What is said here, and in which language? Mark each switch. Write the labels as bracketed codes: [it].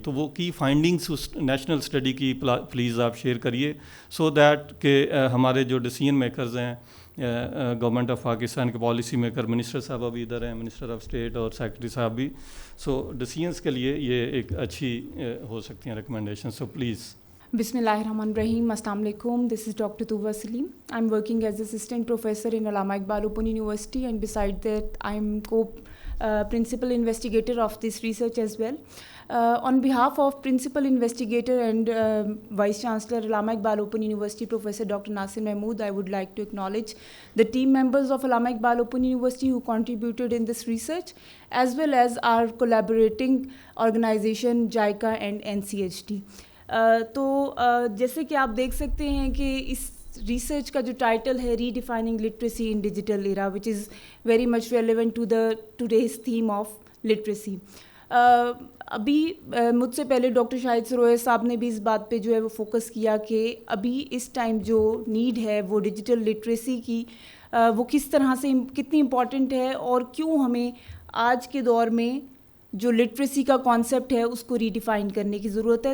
[ur] تو وہ کی فائنڈنگس اس نیشنل اسٹڈی کی پلیز آپ شیئر کریے, [en] so that [ur] کہ ہمارے جو ڈیسیژن میکرز ہیں گورنمنٹ آف پاکستان کے پالیسی میکر, منسٹر صاحب ابھی ادھر ہیں, منسٹر آف اسٹیٹ اور سیکرٹری صاحب بھی, سو ڈیسیژنس کے لیے یہ ایک اچھی ہو سکتی ہیں recommendation. [en] So please. Bismillahirrahmanirrahim. Assalamu alaikum. This is Dr. Touba Salim. I'm working as assistant professor in Allama Iqbal Open University, and beside that I'm principal investigator of this research as well. On behalf of principal investigator and vice chancellor Allama Iqbal Open University Professor Dr. Nasir Mahmood, I would like to acknowledge the team members of Allama Iqbal Open University who contributed in this research, as well as our collaborating organization JICA and NCHD. [ur] تو جیسے کہ آپ دیکھ سکتے ہیں کہ اس research کا جو ٹائٹل ہے [en] Redefining literacy in digital era, which is very much relevant to the today's theme of literacy. [ur] ابھی مجھ سے پہلے ڈاکٹر شاہد سرویا صاحب نے بھی اس بات پہ جو ہے وہ فوکس کیا کہ ابھی اس ٹائم جو نیڈ ہے وہ ڈیجیٹل لٹریسی کی, وہ کس طرح سے کتنی امپورٹنٹ ہے, اور کیوں ہمیں آج کے دور میں جو لٹریسی کا کانسیپٹ ہے اس کو ری ڈیفائن کرنے کی ضرورت ہے.